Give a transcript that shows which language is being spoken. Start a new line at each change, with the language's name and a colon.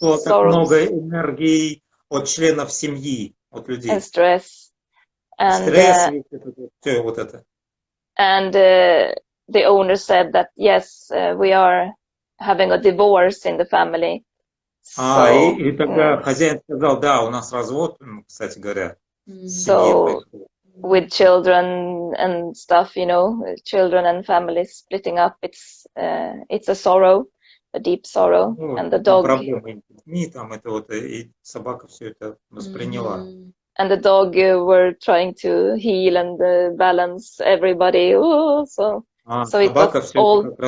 Russian: Много энергии от членов семьи, от людей.
English: And stress. And,
Russian: все вот это.
English: And the owner said that yes, we are having a divorce in the family.
Russian: И тогда хозяин сказал, да, у нас развод, кстати говоря.
English: So with children and stuff, you know, children and families splitting up, it's a sorrow, a deep sorrow, and the dog.
Russian: Проблемы с детьми, там это вот и собака все это восприняла.
English: And the dog were trying to heal and balance everybody. So it was all.